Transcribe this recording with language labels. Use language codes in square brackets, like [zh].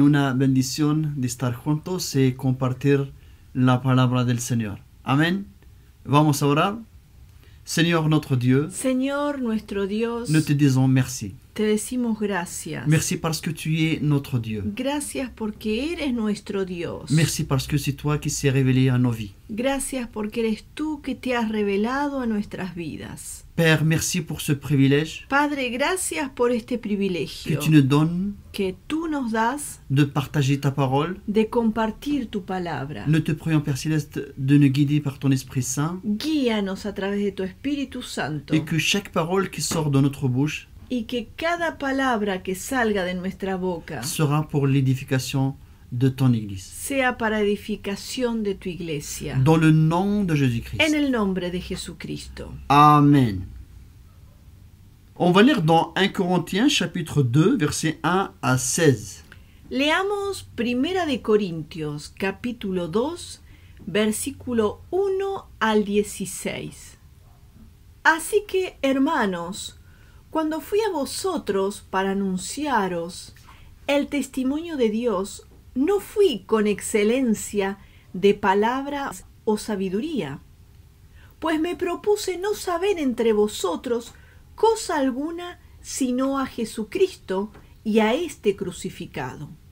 [es] Una bendición de estar juntos y compartir la palabra del Señor. Amén. Vamos a orar. Señor nuestro Dios, [fr] nous te disons merci. [es] Te decimos gracias. [fr] Merci parce que tu es notre Dieu. [es] Gracias porque eres nuestro Dios. [fr] Merci parce que c'est toi qui s'est révélé à nos vies. [es] Gracias porque eres tú que te has revelado a nuestras vidas. [fr] Père, merci pour ce privilège [es] Padre, gracias por este privilegio [fr] que tu nous donnes [es] que tú nos das [fr] de partager ta parole. [es] de compartir tu palabra. [fr] Nous te prions, Père Céleste, de nous guider par ton Esprit Saint [es] Guíanos a través de tu Espíritu Santo [fr] et que chaque parole qui sort de notre bouche [es] y que cada palabra que salga de nuestra boca [fr] sera pour l'édification de ton Église. [es] sea para edificación de tu iglesia. [fr] Dans le nom de Jésus-Christ. [es] En el nombre de Jesucristo. Amen. [fr] On va lire dans 1 Corinthiens chapitre 2 versets 1 à 16. [es] Leamos Primera de Corintios, capítulo 2, versículo 1 al 16. Así que, hermanos, cuando fui a vosotros para anunciaros el testimonio de Dios, no fui con excelencia de palabras o sabiduría, pues me propuse no saber entre vosotros cosa alguna sino a Jesucristo y a este crucificado.